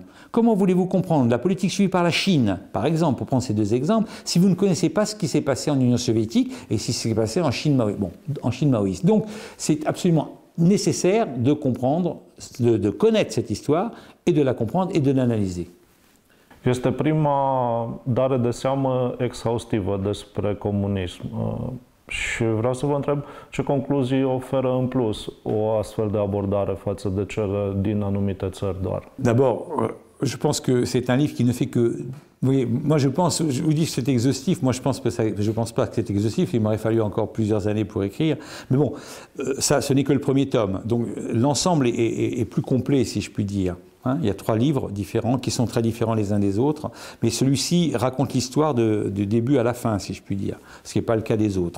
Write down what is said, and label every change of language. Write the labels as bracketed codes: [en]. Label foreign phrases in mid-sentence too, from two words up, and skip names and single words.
[fr] Comment voulez-vous comprendre la politique suivie par la Chine, par exemple, pour prendre ces deux exemples, si vous ne connaissez pas ce qui s'est passé en Union soviétique et ce qui s'est passé en Chine maoïste? Donc, c'est absolument nécessaire de comprendre, de connaître cette histoire et de la comprendre et de l'analyser. [ro] Este prima dare de seamă exhaustivă despre comunism. Și vreau să vă întreb ce concluzii oferă în plus o astfel de abordare față de cele din anumite țări doar. [fr] D'abord, je pense que c'est un livre qui ne fait que... Vous voyez, moi je pense, je vous dis que c'est exhaustif, moi je pense pas que c'est exhaustif, il m'aurait fallu encore plusieurs années pour écrire, mais bon, ça ce n'est que le premier tome, donc l'ensemble est plus complet si je puis dire. Hein, il y a 3 livres différents qui sont très différents les uns des autres, mais celui-ci raconte l'histoire du début à la fin, si je puis dire, ce qui n'est pas le cas des autres.